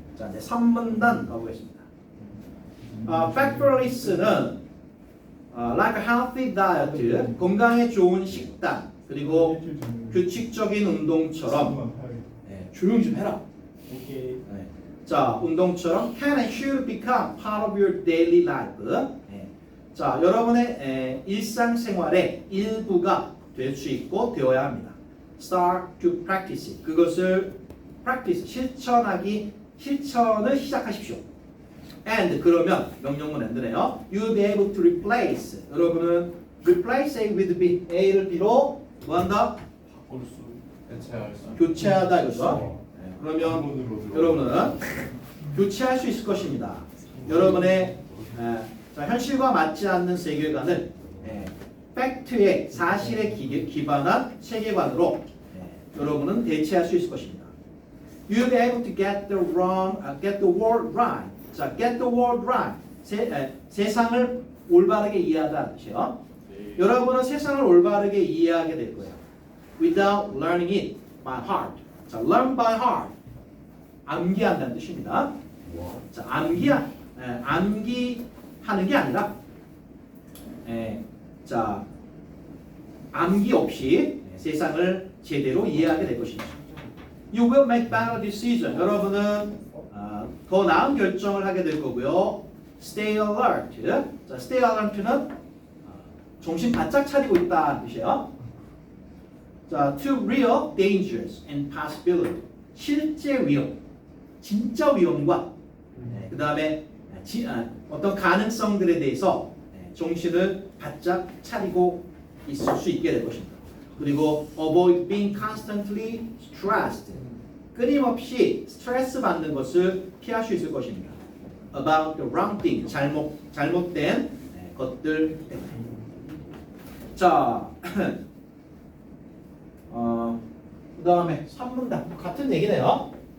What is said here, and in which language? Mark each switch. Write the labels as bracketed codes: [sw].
[ko] 자, 이제 3문단 가보겠습니다. Factfulness는 [en] like a healthy diet, [ko] 건강에 좋은 식단, 그리고 규칙적인 운동처럼 조용 좀 해라. 오케이. 자, 운동처럼 [en] can and should become part of your daily life. [ko] 자, 여러분의 일상생활의 일부가 될 수 있고 되어야 합니다. [en] Start to practice it. [ko] 그것을 practice, 실천을 시작하십시오. And 그러면 명령문 엔드네요. [en] You'll be able to replace. [ko] 여러분은 [en] replace A with B, [ko] A를 B로 뭐한다? 바꿀 수. 대체할 수. 교체하다 이거죠. 그러면 여러분은 교체할 수 있을 것입니다. 여러분의 자, 현실과 맞지 않는 세계관을 팩트의 사실에 기반한 세계관으로 여러분은 대체할 수 있을 것입니다. [en] You'll be able to get the world right. 자, get the world right. [ko] 세상을 올바르게 이해하다는 뜻이요. 여러분은 세상을 올바르게 이해하게 될 거예요. [en] Without learning it by heart. 자, learn by heart. [ko] 암기한다는 뜻입니다. 자, 암기하는 게 아니라, 자, 암기 없이 세상을 제대로 이해하게 될 것입니다. [en] You will make better decisions. [ko] 여러분은 더 나은 결정을 하게 될 거고요. [en] Stay alert. [ko] 자, [en] stay alert [ko] 는 정신 바짝 차리고 있다는 뜻이에요. [en] 자, to real dangers and possibility. [ko] 실제 위험, 진짜 위험과 그 다음에 어떤 가능성들에 대해서 정신을 바짝 차리고 있을 수 있게 될 것입니다. 그리고 [en] avoid being constantly stressed. [ko] 끊임없이 스트레스 받는 것을 피할 수 있을 것입니다. [en] About the wrong thing. [ko] 잘못된 것들 때문에. 자, 그 다음에 3문단 같은 얘기네요.